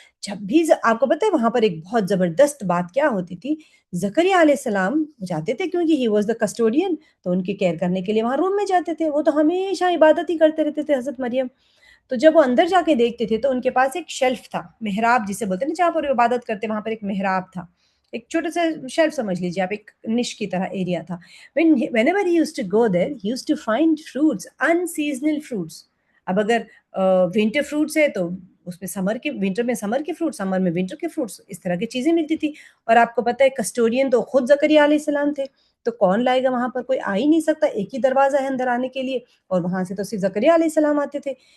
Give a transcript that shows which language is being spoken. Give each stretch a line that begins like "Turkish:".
Urdu: جب بھی آپ کو پتہ ہے وہاں پر ایک بہت زبردست بات کیا ہوتی تھی، زکریا علیہ السلام جاتے تھے کیونکہ
English: he was the custodian,
Urdu: تو ان کی کیئر کرنے کے لیے وہاں روم میں جاتے تھے. وہ تو ہمیشہ عبادت ہی کرتے رہتے تھے حضرت مریم. تو جب وہ اندر جا کے دیکھتے تھے تو ان کے پاس ایک شیلف تھا، محراب جسے بولتے ہیں نا، جہاں پر عبادت کرتے وہاں پر ایک محراب تھا، ایک چھوٹا سا شیلف سمجھ لیجیے آپ، ایک نش کی طرح ایریا تھا.
English: whenever he used to go there he used to find fruits، unseasonal fruits.
Urdu: اب اگر ونٹر فروٹس ہے تو اس میں سمر کے، ونٹر میں سمر کے فروٹس، سمر میں ونٹر کے فروٹس، اس طرح کی چیزیں ملتی تھی. اور آپ کو پتہ ہے کسٹوڈین تو خود زکریا علیہ السلام تھے، تو کون لائے گا وہاں پر، کوئی آ ہی نہیں سکتا، ایک ہی دروازہ ہے اندر آنے کے لیے، اور وہاں سے تو صرف زکریا علیہ السلام آتے تھے.